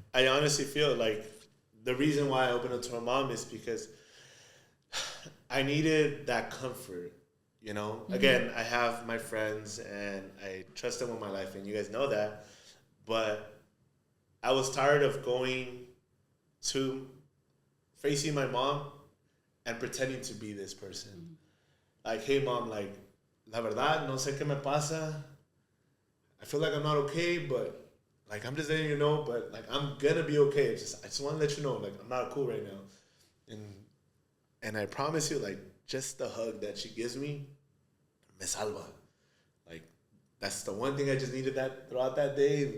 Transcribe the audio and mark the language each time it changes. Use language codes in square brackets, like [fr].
[en] I honestly feel like the reason why I opened up to my mom is because I needed that comfort. You know, again, I have my friends and I trust them with my life, and you guys know that. But I was tired of going to facing my mom and pretending to be this person. Like, hey, mom, like, [es] la verdad, no sé qué me pasa. [en] I feel like I'm not okay, but like, I'm just letting you know, but like, I'm gonna be okay. I just want to let you know, like, I'm not cool right now. And I promise you, like, just the hug that she gives me, [es] me salva. [en] Like, that's the one thing I just needed that throughout that day.